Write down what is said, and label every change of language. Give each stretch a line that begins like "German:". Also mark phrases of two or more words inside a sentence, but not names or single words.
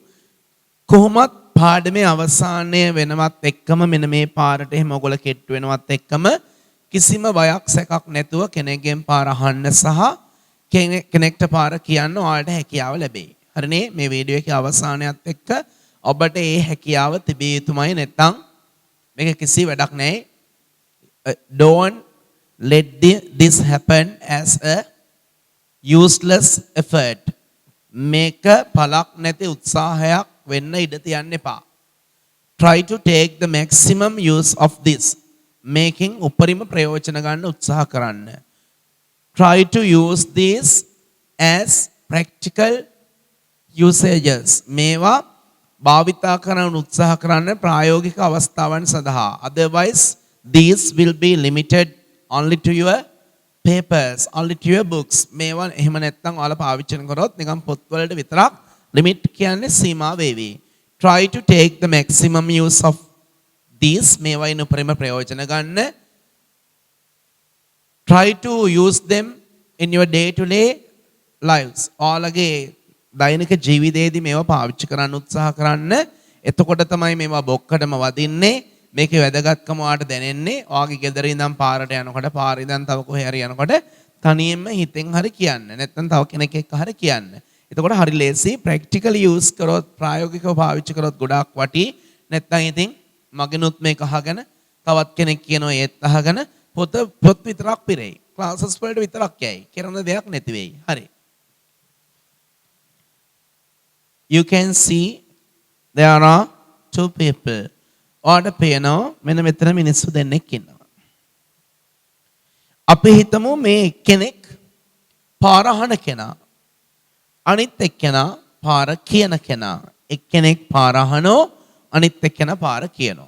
Sinhala: කොහොමත් පාඩමේ අවසානය වෙනවත් එක්කම මෙන්න මේ පාරට එහෙම ඔයගොල්ලෝ කෙට්ටු වෙනවත් එක්කම කිසිම බයක් සැකක් නැතුව කෙනෙක්ගෙන් පාර අහන්න සහ කෙනෙක්ට පාර කියන්න ඔයාලට හැකියාව ලැබෙයි. හරිනේ? මේ වීඩියෝ එකේ අවසානයත් එක්ක ඔබට ඒ හැකියාව තිබිය යුතුමයි නැත්නම් මේක කිසි වැඩක් නැහැ.
English: Don't let this happen as a useless effort.
Sinhala: මේක පළක් නැති උත්සාහයක් වෙන්න ඉඩ තියන්න එපා.
English: Try to take the maximum use of this.
Sinhala: Making උපරිම ප්‍රයෝජන ගන්න උත්සාහ කරන්න.
English: Try to use this as practical usages.
Sinhala: මේවා භාවිතා කරන්න උත්සාහ කරන්න ප්‍රායෝගික අවස්ථාවන් සඳහා.
English: Otherwise these will be limited only to your papers, only to your books.
Sinhala: මේවා එහෙම නැත්නම් ඔයාලා පාවිච්චි කරනකොට නිකන් පොත් වලට විතරක් limit කියන්නේ සීමා වේවි.
English: Try to take the maximum use of these.
Sinhala: මේවායින් උපරිම ප්‍රයෝජන ගන්න.
English: Try to use them in your day to day lives.
Sinhala: ඔයාලගේ දෛනික ජීවිතයේදී මේවා පාවිච්චි කරන්න උත්සාහ කරන්න. එතකොට තමයි මේවා බොක්කටම වදින්නේ. මේකේ වැදගත්කම ඔයාලට දැනෙන්නේ. ඔයාගේ ගෙදර ඉඳන් පාරට යනකොට පාරේ ඉඳන් තව කොහේ හරි යනකොට තනියෙන්ම හිතෙන් හරි කියන්න. නැත්නම් තව කෙනෙක් එක්ක හරි කියන්න. එතකොට හරි ලේසි.
English: practically use
Sinhala: කරොත් ප්‍රායෝගිකව පාවිච්චි කරොත් ගොඩාක් වටි. නැත්නම් ඉතින් මගෙනුත් මේක අහගෙන තවත් කෙනෙක් කියනවා ඒත් අහගෙන පොත් විතරක් පිරෙයි. ක්ලාසස් වලට විතරක් යයි. කරන දෙයක් නැති වෙයි. හරි.
English: You can see there are two people.
Sinhala: ඔයාලට පේනවා මෙන්න මෙතන මිනිස්සු දෙන්නෙක් ඉන්නවා. අපි හිතමු මේ කෙනෙක් පාර අහන කෙනා. අනිත් එක්කෙනා පාර කියන කෙනා. එක්කෙනෙක් පාර අහනෝ අනිත් එක්කෙනා පාර කියනවා.